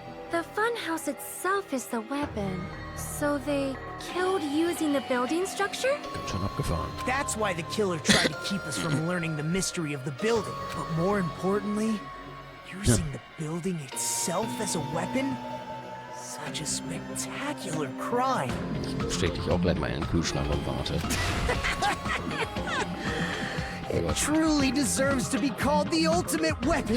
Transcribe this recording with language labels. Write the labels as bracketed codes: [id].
[en] The funhouse itself is the weapon. So they killed using the building structure? [de] Schon abgefahren. [en] That's why the killer tried to keep us from learning the mystery of the building. But more importantly, using the building itself as a weapon? Such a spectacular crime. [de] Ich steck dich auch gleich mal in den Kühlschrank und warte. [en] It truly deserves to be called the ultimate weapon.